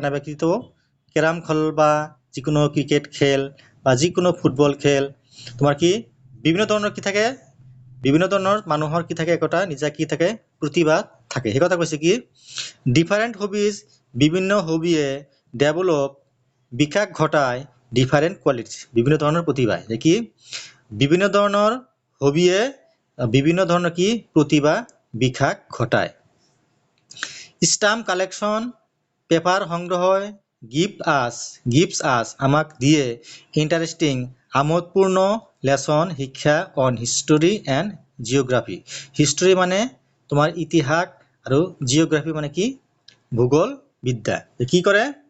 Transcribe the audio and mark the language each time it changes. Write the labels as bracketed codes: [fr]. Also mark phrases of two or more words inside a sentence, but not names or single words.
[as] নাইবা কি তেওঁ কেৰাম খেল বা যিকোনো ক্ৰিকেট খেল বা যিকোনো ফুটবল খেল তোমাৰ কি বিভিন্ন ধৰণৰ কি থাকে বিভিন্ন ধৰণৰ মানুহৰ কি থাকে একতা নিজা কি থাকে প্ৰতিভা থাকে সেই কথা কৈছে কি [en] different hobbies [as] বিভিন্ন হবিয়ে ডেভেলপ বিকাশ ঘটায় [en] different qualities [as] বিভিন্ন ধৰণৰ প্ৰতিভা কি বিভিন্ন ধৰণৰ হবিয়ে বিভিন্ন ধৰণৰ কি প্ৰতিভা বিকাশ ঘটায় [en] stamp collection [as] পেপাৰ সংগ্ৰহ [en] gives us [as] আমাক দিয়ে ইণ্টাৰেষ্টিং আমোদপূৰ্ণ লেসন শিক্ষা [en] on history and geography [as] হিষ্টৰী মানে তোমাৰ ইতিহাস আৰু জিঅ'গ্ৰাফি মানে কি ভূগোল বিদ্যা কি কৰে